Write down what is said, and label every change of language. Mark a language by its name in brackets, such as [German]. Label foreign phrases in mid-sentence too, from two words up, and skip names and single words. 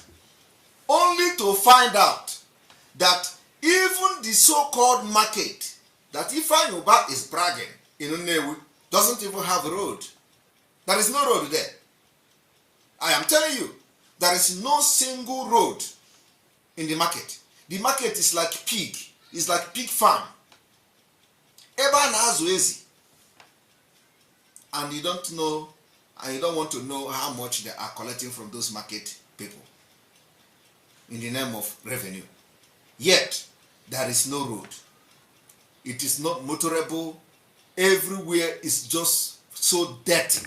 [English] Only to find out that even the so-called market that Ifeanyi Uba is bragging in Nnewi doesn't even have a road. There is no road there. I am telling you, there is no single road in the market. The market is like pig. It's like pig farm. [Igbo] Eba na azu ezi. [English] And you don't know, and you don't want to know how much they are collecting from those market people in the name of revenue. Yet, there is no road. It is not motorable. Everywhere is just so dirty.